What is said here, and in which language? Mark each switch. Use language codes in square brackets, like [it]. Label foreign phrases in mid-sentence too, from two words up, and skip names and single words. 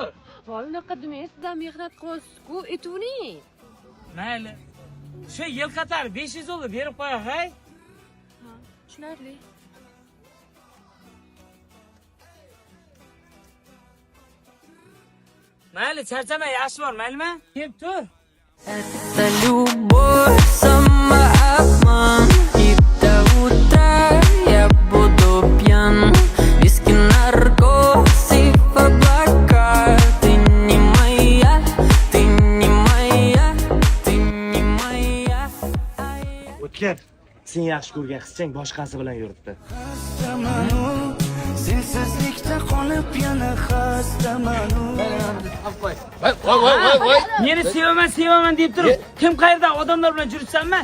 [uz] Unaqa demang, sizdan mehnat qilyapsiz-ku, aytavering. Mayli. Shu yil qatar 500 dollar berib qo'yay, hay. Ha, tushunarli. Mayli, charchama, yaxshi bor, maylimi? Kelib tur. [ru] Это любовь, самообман. И до утра я буду пьян. Виски, наркоз и в облака. Ты не моя, ты не моя, ты не моя. [uz] O'tkir, sen yaxshi ko'rgan qizchang boshqasi bilan yuribdi. Sensizlikda qolib yana xastaman. Voy. Meni sevaman deb turib, kim qayerda odamlar bilan yuribsanmi?